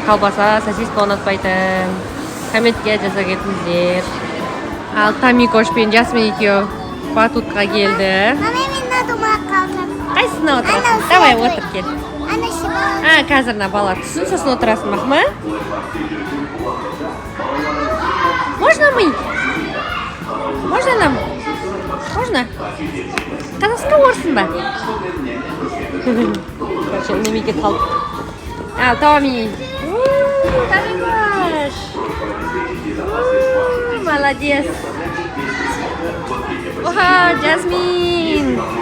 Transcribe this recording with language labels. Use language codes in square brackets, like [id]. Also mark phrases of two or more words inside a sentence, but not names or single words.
[kk] Колбаса, сосиска ұнатпайтын. Комментке жаза кетіңіздер. Ал Тамикош пен Жасмин екеу батутқа келді. Мама, мен надумала қалдым. Қайсысына отырасың? Давай, отыр кел. Ана шыма. Қазір на бала түсін, сосын отырасың, мақма? [ru] Можно мы? Можно нам? Можно? [kk] Қазақстанға орсын ба? Короче, немеге қалды. Ал, Томи. Тамикош. Молодец. Оха, Жасмин.